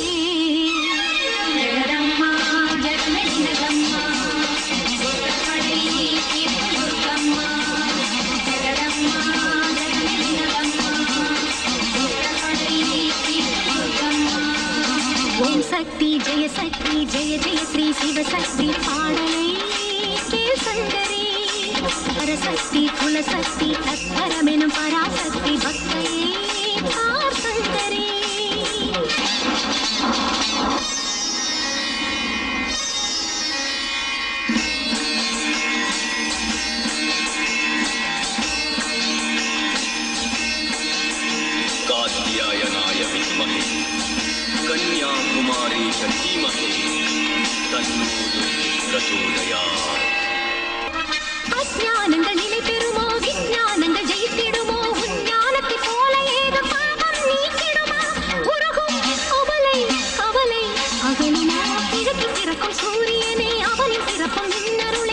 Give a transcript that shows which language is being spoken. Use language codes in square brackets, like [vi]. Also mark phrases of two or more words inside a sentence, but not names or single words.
[ta] ஜெகதம்மா ஜெகமெதினதம்மா ஓம் சக்தி ஜெய ஜெய ஸ்ரீ சிவசக்தி பாடலை கேள் சங்கரே. பரசக்தி குலசக்தி தத்பரமெனும் பராசக்தி பக்தையே பார் சங்கரே. [sa] कात्यायनाय विद्महे कन्याकुमारी च धीमहि तन्नो दुर्गिः प्रचोदयात्. [ta] அஞ்ஞானங்கள் நிலை பெறுமோ விஞ்ஞானங்கள் ஜெயித்திடுமோ உஞ்ஞானத்தை போல ஏது பாவம் நீக்கிடுமா. உருகும் அவலை அவலை அகலுமா கிழக்கு பிறக்கும் சூரியனே அவனின் பிறப்பும் நின்னருளே.